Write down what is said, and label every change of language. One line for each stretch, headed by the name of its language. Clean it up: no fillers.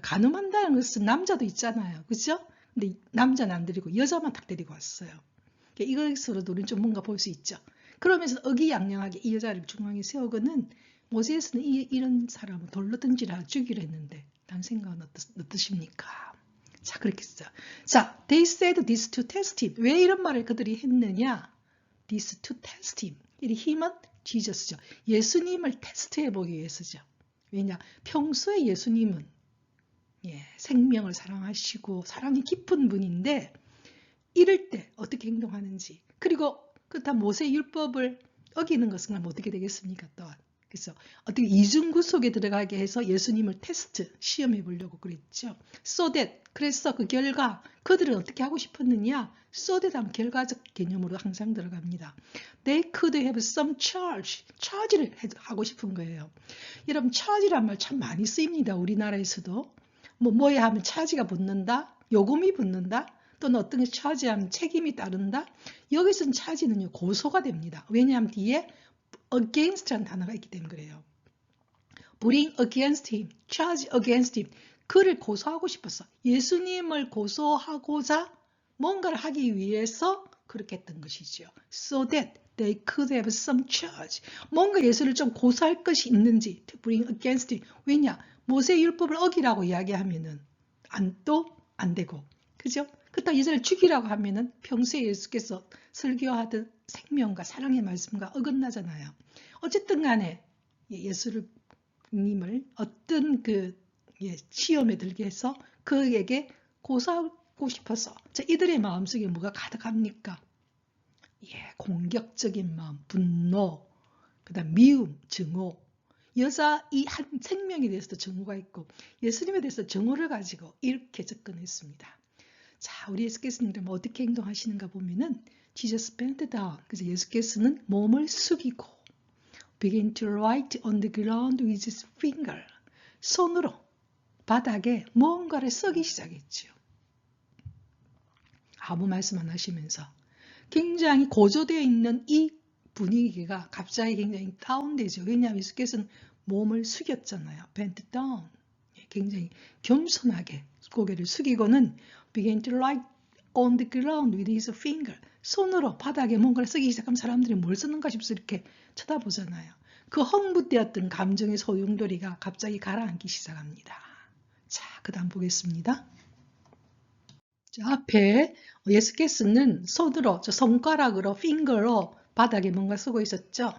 Korean: 간음한다는 것은 남자도 있잖아요. 그죠? 근데 남자는 안 데리고 여자만 딱 데리고 왔어요. 이것으로도 우리는 좀 뭔가 볼 수 있죠. 그러면서 의기양양하게 이 여자를 중앙에 세우고는 모세에서는 이런 사람을 돌로 던지라 죽이려 했는데 난 생각은 어떠십니까? 자, 그렇게 했어요.
English: 자, they said this to test him.
Korean: 왜 이런 말을 그들이 했느냐?
English: This to test him.
Korean: 이 힘은 지저스죠. 예수님을 테스트해보기 위해서죠. 왜냐? 평소에 예수님은 생명을 사랑하시고 사랑이 깊은 분인데 이럴 때 어떻게 행동하는지 그리고 그렇다면 모세 율법을 어기는 것은 어떻게 되겠습니까? 또한 그래서 어떻게 이중구 속에 들어가게 해서 예수님을 테스트, 시험해 보려고 그랬죠.
English: So that,
Korean: 그래서 그 결과, 그들은 어떻게 하고 싶었느냐?
English: So that
Korean: 하면 결과적 개념으로 항상 들어갑니다.
English: They could have some charge, charge를
Korean: 하고 싶은 거예요. 여러분, charge란 말 참 많이 쓰입니다. 우리나라에서도. 뭐에 하면 차지가 붙는다, 요금이 붙는다, 또는 어떤 게 차지하면 책임이 따른다. 여기서는 차지는요, 고소가 됩니다. 왜냐하면 뒤에 against라는 단어가 있기 때문에 그래요.
English: bring against him, charge against him.
Korean: 그를 고소하고 싶었어. 예수님을 고소하고자 뭔가를 하기 위해서 그렇게 했던 것이죠.
English: So that they could have some charge.
Korean: 뭔가 예수를 좀 고소할 것이 있는지
English: to bring against him.
Korean: 왜냐? 모세의 율법을 어기라고 이야기하면은 안 되고. 그죠? 그렇다고 예수를 죽이라고 하면은 평소에 예수께서 설교하던 생명과 사랑의 말씀과 어긋나잖아요. 어쨌든 간에 예수님을 어떤 시험에 들게 해서 그에게 고소하고 싶어서 이들의 마음속에 뭐가 가득합니까? 공격적인 마음, 분노, 그다음 미움, 증오. 여자 이 한 생명에 대해서도 증오가 있고 예수님에 대해서 증오를 가지고 이렇게 접근했습니다. 자, 우리 예수께서는 어떻게 행동하시는가 보면은
English: Jesus bent down.
Korean: 그래서 예수께서는 몸을 숙이고
English: begin to write on the ground with his finger.
Korean: 손으로 바닥에 뭔가를 쓰기 시작했죠. 아무 말씀 안 하시면서 굉장히 고조되어 있는 이 분위기가 갑자기 굉장히 다운되죠. 왜냐하면 예수께서는 몸을 숙였잖아요.
English: bent down.
Korean: 굉장히 겸손하게 고개를 숙이고는
English: began to write on the ground with his finger.
Korean: 손으로 바닥에 뭔가를 쓰기 시작하면 사람들이 뭘 쓰는가 싶어서 이렇게 쳐다보잖아요. 그 흥분되었던 감정의 소용돌이가 갑자기 가라앉기 시작합니다. 자, 그 다음 보겠습니다. 자, 앞에 예수께서는 손으로, 손가락으로, 핑거로 바닥에 뭔가 쓰고 있었죠.